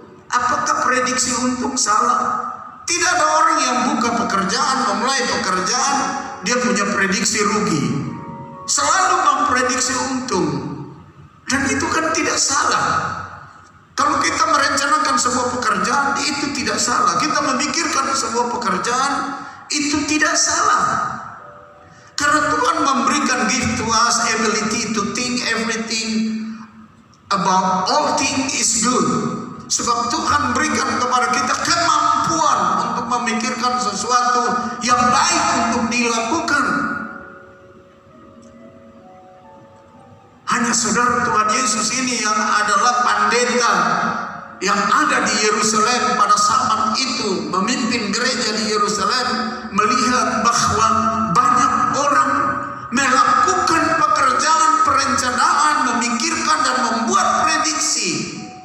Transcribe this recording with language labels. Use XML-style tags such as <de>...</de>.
<id>Apakah prediksi untung salah? Tidak ada orang yang buka pekerjaan, memulai pekerjaan, dia punya prediksi rugi. Selalu memprediksi untung. Dan itu kan tidak salah. Kalau kita merencanakan sebuah pekerjaan, itu tidak salah. Kita memikirkan sebuah pekerjaan, itu tidak salah. Karena Tuhan memberikan</id> <en>gift to us ability to think everything about all things is good.</en> <id>Sebab Tuhan berikan kepada kita kemampuan untuk memikirkan sesuatu yang baik untuk dilakukan. Hanya saudara Tuhan Yesus ini yang adalah pendeta yang ada di Yerusalem pada zaman itu, memimpin gereja di Yerusalem, melihat bahwa banyak orang melakukan pekerjaan perencanaan, memikirkan dan membuat prediksi.</id>